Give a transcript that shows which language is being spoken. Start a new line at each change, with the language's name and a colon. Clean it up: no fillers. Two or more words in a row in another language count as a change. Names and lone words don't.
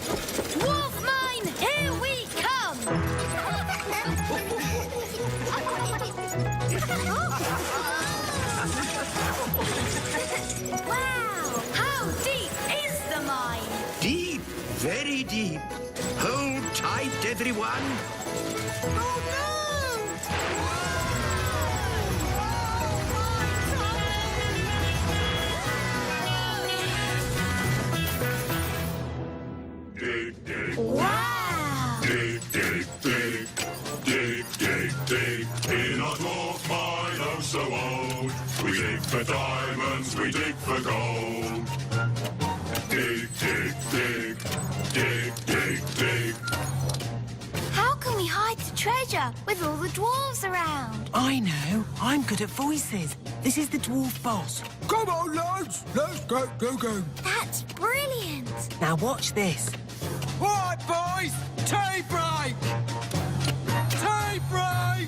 English: Dwarf mine, here we come! Wow! How deep is the mine? Deep, very deep. Hold tight, everyone. Dig, dig. Wow! Dig, dig, dig. Dig, dig, dig. In our dwarf mine, oh so old. We dig for diamonds, we dig for gold. Dig, dig, dig. Dig, dig, dig. How can we hide the treasure with all the dwarves around? I know. I'm good at voices. This is the dwarf boss. Come on, lads. Let's go. That's brilliant. Now watch this. All right, boys. Tea break. Tea break.